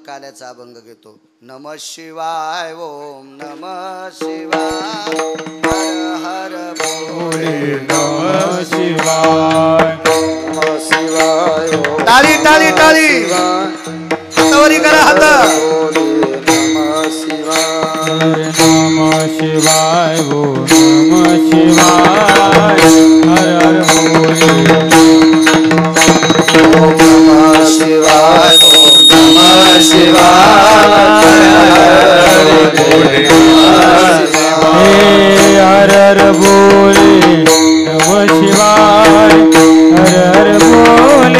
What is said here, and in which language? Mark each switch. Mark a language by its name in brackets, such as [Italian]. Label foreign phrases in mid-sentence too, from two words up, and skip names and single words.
[Marathi] काल्याचा अभंग घेतो. [Sanskrit] नमः शिवाय ओम नमः शिवाय हर हर भोले नमः शिवाय नमः शिवाय ओम [Marathi] टाळी टाळी टाळी हातावरी करा हात. [Sanskrit] नमः शिवाय नमः शिवाय ओ नमः शिवाय हर हर भोले नमः शिवाय ओम नमः शिवाय हे हर हर भोले नमः शिवाय हर हर भोले